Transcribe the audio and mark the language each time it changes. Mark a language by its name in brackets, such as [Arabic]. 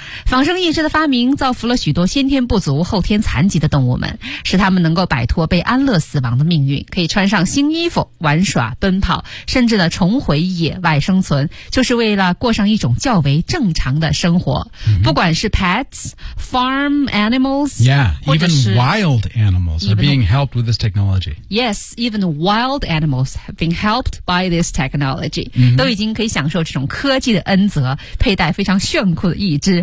[Chinese] 仿生义肢的发明造福了许多先天不足后天残疾的动物们，使他们能够摆脱被安乐死亡的命运，可以穿上新衣服玩耍奔跑，甚至呢重回野外生存，就是为了过上一种较为正常的生活。 Mm-hmm. 不管是 [English] pets, farm animals, yeah, even wild animals are being helped with this technology. Yes, even wild animals have been helped by this technology.、 Mm-hmm. [Chinese] 都已经可以享受这种科技的恩泽，佩戴非常炫酷的义肢。